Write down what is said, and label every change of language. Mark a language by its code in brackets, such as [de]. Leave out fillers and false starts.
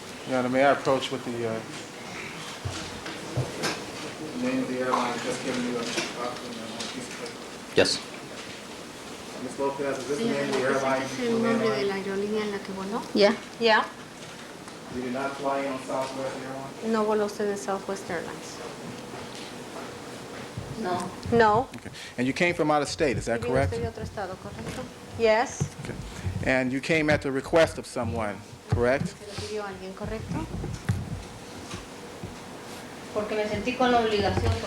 [en] Your Honor, may I approach with the name of the airline just giving you a piece of paper? Yes. Ms. Lopez, is this the name of the airline? [es] ¿Es el nombre de la aerolínea en la que voló? [en] Yeah. Yeah. You did not fly in on Southwest Airlines? [es] No voló usted en Southwest Airlines. No. [en] No. Okay. And you came from out of state, is that [es] Vino [en] correct? [es] usted de otro estado, ¿correcto? [en] Yes. Okay. And you came at the request of someone, correct? [es] ¿Se lo pidió alguien, correcto? Porque me sentí con la obligación,